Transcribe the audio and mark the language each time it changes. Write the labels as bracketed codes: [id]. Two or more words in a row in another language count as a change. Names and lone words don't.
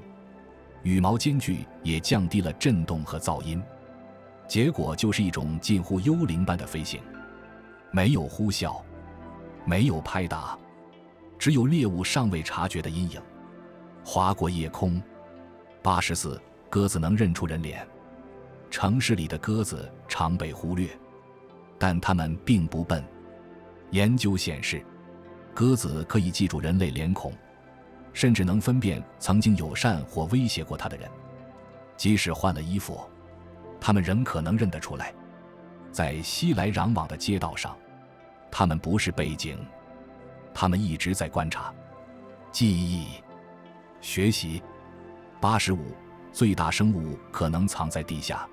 [zh] 羽毛间距也降低了震動和噪音，結果就是一種近乎幽靈般的飛行，沒有呼嘯，沒有拍打，只有獵物尚未察覺的陰影劃過夜空。84，鴿子能認出人臉。城市裡的鴿子常被忽略，但它們並不笨。研究顯示，鴿子可以記住人類臉孔，甚至能分辨曾經友善或威脅過它的人。即使換了衣服，它們仍可能認得出來。在熙來攘往的街道上，它們不是背景，它們一直在觀察、記憶、學習。85，最大生物可能藏在地下。